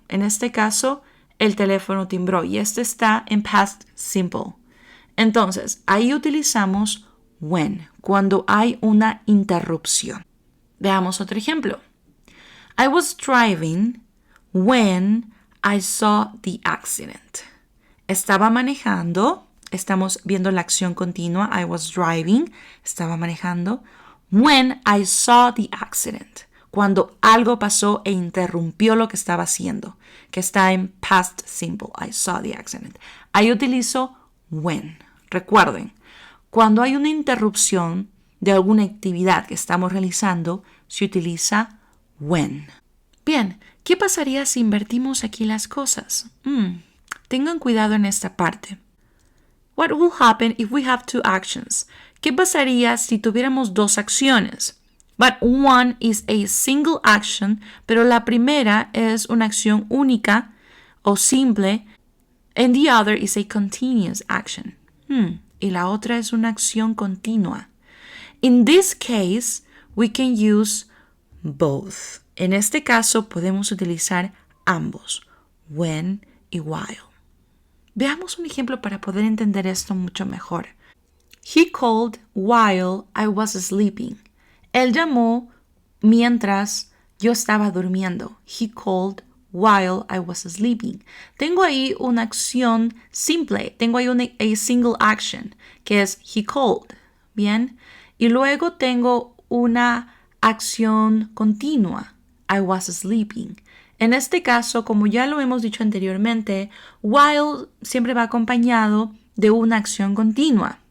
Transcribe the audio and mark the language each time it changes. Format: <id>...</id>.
<es>En este caso, el teléfono timbró y este está en past simple. Entonces, ahí utilizamos when, cuando hay una interrupción. Veamos otro ejemplo.</es> <en>I was driving when I saw the accident.</en> <es>Estaba manejando, estamos viendo la acción continua.</es> <en>I was driving,</en> <es>estaba manejando.</es> <en>When I saw the accident.</en> <es>Cuando algo pasó e interrumpió lo que estaba haciendo, que está en past simple.</es> <en>I saw the accident.</en> <es>Ahí utilizo when. Recuerden, cuando hay una interrupción de alguna actividad que estamos realizando, se utiliza when. Bien, ¿qué pasaría si invertimos aquí las cosas? Tengan cuidado en esta parte.</es> <en>What will happen if we have two actions?</en> <es>¿Qué pasaría si tuviéramos dos acciones?</es> <en>But one is a single action,</en> <es>pero la primera es una acción única o simple,</es> <en>and the other is a continuous action.</en> <es>Y la otra es una acción continua.</es> <en>In this case, we can use both.</en> <es>En este caso podemos utilizar ambos, when y while. Veamos un ejemplo para poder entender esto mucho mejor.</es> <en>He called while I was sleeping.</en> <es>Él llamó mientras yo estaba durmiendo.</es> <en>He called while I was sleeping.</en> <es>Tengo ahí una acción simple. Tengo ahí</es> <en>a single action,</en> <es>que es</es> <en>he called.</en> <es>Bien. Y luego tengo una acción continua.</es> <en>I was sleeping.</en> <es>En este caso, como ya lo hemos dicho anteriormente, while siempre va acompañado de una acción continua.</es>